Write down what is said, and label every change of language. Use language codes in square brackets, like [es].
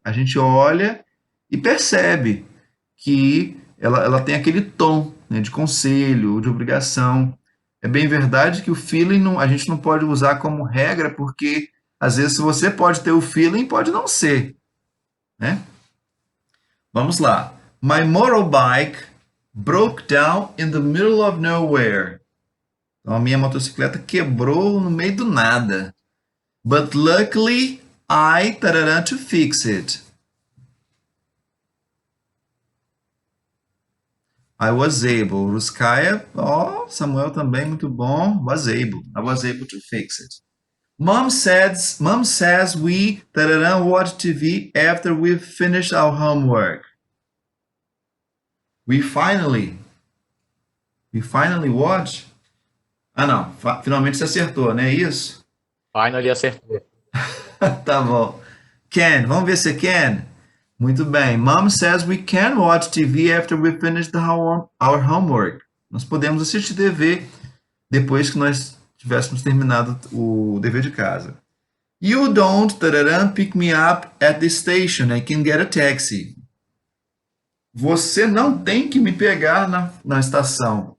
[pt] A gente olha e percebe que ela tem aquele tom, né, de conselho, de obrigação. É bem verdade que o feeling a gente não pode usar como regra, porque às vezes se você pode ter o feeling, pode não ser, né? Vamos lá. [en] My motorbike broke down in the middle of nowhere. [pt] Então a minha motocicleta quebrou no meio do nada. [en] But luckily I tarará to fix it. I was able. [pt] Ruskaya, Samuel também muito bom. [en] Was able. I was able to fix it. Mom says we tarará watch TV after we've finished our homework. We finally watch. [pt] Ah, não. Finalmente você acertou, né? Isso? Finally acertou. Tá bom. Can. Vamos ver se can. Muito bem. [en] Mom says we can watch TV after we finish our homework. [pt] Nós podemos assistir TV depois que nós tivéssemos terminado o dever de casa. [en] You don't pick me up at the station. I can get a taxi. [pt] Você não tem que me pegar na estação.